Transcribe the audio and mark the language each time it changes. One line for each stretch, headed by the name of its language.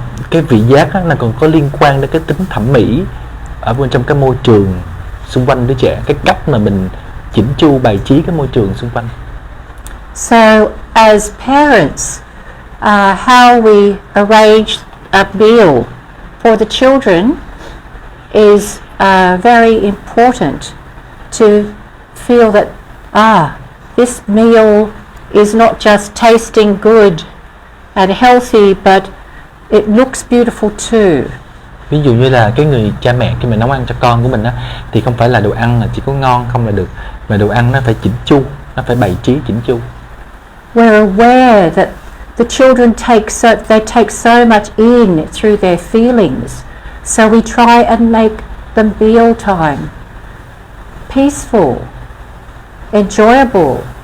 Vietnamese: Cái vị giác á, nó còn có liên quan đến cái tính thẩm mỹ ở bên trong cái môi trường xung quanh đứa trẻ, cái cách mà mình chỉnh chu bày trí cái môi trường xung quanh.
English: So, as parents, how we arrange a meal for the children is very important to feel that this meal is not just tasting good and healthy, but it looks beautiful too.
Vietnamese: Ví dụ như là cái người cha mẹ khi mà nấu ăn cho con của mình á, thì không phải là đồ ăn là chỉ có ngon không là được, mà đồ ăn nó phải chỉnh chu, nó phải bày trí chỉnh chu.
English: We're aware that the children take so much in through their feelings, so we try and make the meal time peaceful, enjoyable.